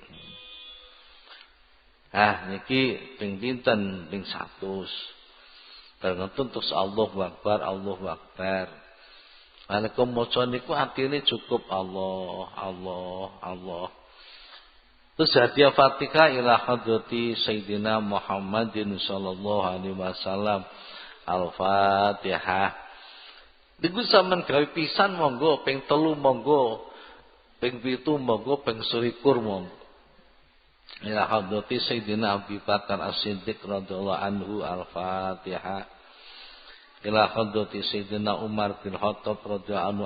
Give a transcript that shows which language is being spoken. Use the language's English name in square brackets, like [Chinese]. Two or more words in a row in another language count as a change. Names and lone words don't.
[Javanese] Niki ping pinten ping 100. Tergantung terus [Arabic] الله أكبر، الله أكبر. [Javanese] Alaikum maca niku artine cukup Allah, Allah, Allah. Terus hadiah [Arabic] Fatihah إلى حضرة سيدنا محمد صلى الله عليه وسلم. Al-Fatihah. [Javanese] Niku sampean gawe pisan monggo, ping 3 monggo, ping 7 monggo, ping 21 monggo. [Arabic] إلى حضرة سيدنا أبي بكر الصديق رضي الله عنه. Al-Fatihah. إلى حضرة سيدنا عمر بن الخطاب رضي الله عنه.